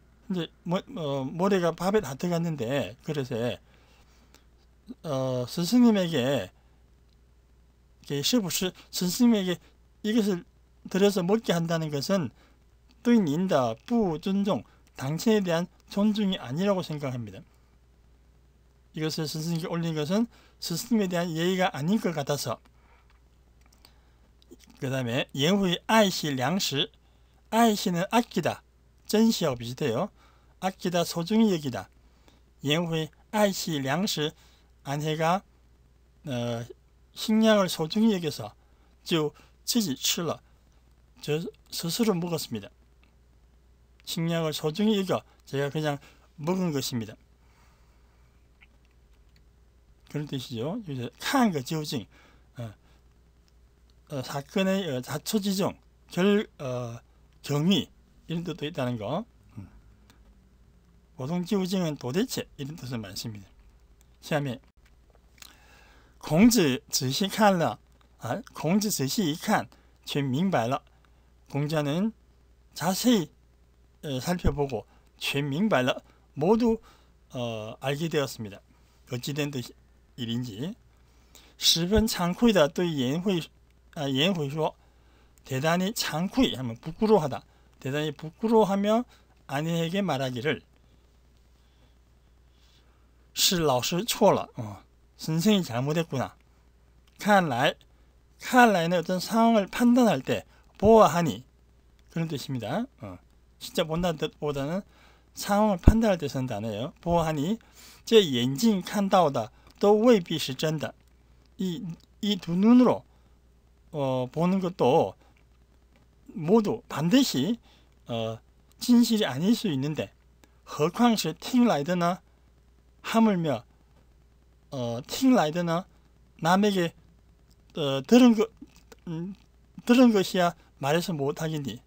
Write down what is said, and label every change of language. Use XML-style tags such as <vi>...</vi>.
<ko>이제 모래가 밥에 다 들어갔는데 그릇에 스승님에게 스승님에게 이것을 들여서 먹게 한다는 것은</ko> <zh>对您的不尊重,</zh> <ko>당신에 대한 존중이 아니라고 생각합니다. 이것을 스승님께 올린 것은 스승님에 대한 예의가 아닌 것 같아서. 그 다음에</ko> <zh>颜回爱惜粮食.</zh> <ko>爱惜는 아끼다,珍惜하고 비슷해요. 아끼다, 소중히 여기다.</ko> <zh>颜回爱惜粮食,</zh> <ko>아내가 식량을 소중히 여겨서</ko> <zh>就自己吃了,</zh> <ko>저 스스로 먹었습니다. 식량을 소중히 여겨 제가 그냥 먹은 것입니다. 그런 뜻이죠. 여기서 看个究竟, 사건의 자초지종, 경위 이런 뜻도 있다는 거. 보통究竟은 도대체 이런 뜻을 많습니다.</ko> <zh>下面孔子仔细看了,孔子仔细一看全明白了.</zh> <ko>공자는 자세히 살펴보고</ko> <zh>全明白了,</zh> <ko>모두 알게 되었습니다. 어찌된 일인지.</ko> <zh>十分惭愧地对颜回说,</zh> <ko>대단히惭愧하면 부끄러워하다. 대단히 부끄러워하며 아내에게 말하기를</ko> <zh>是老师错了,</zh> <ko>선생이 잘못했구나. 看来 는 어떤 상황을 판단할 때 보아하니 그런 뜻입니다. 진짜 본다는 뜻보다는 상황을 판단할 때 쓰는 단어예요. 보아하니</ko> <zh>这眼睛看到的都未必是真的.</zh> <ko>이 두 눈으로 보는 것도 모두 반드시 진실이 아닐 수 있는데</ko> <zh>何况是听来的呢?</zh> <ko>하물며</ko> <zh>听来的呢?</zh> <ko>남에게 들은 것이야 말해서 못하겠니?</ko>